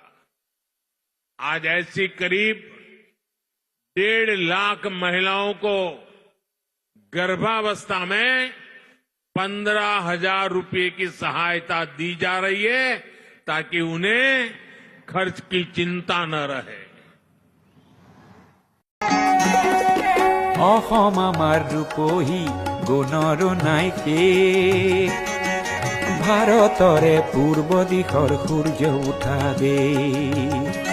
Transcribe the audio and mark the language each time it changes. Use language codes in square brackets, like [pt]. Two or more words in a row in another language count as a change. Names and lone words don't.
[hi] आज ऐसी करीब 1.5 लाख महिलाओं को गर्भावस्था में 15,000 रुपये की सहायता दी जा रही है ताकि उन्हें खर्च की चिंता न रहे। [as] অসম আমাৰ ৰূপহী গুণৰো নাই শেষ, ভাৰতৰে পূৰ্ব দিশৰ সূৰ্য উঠা দেশ।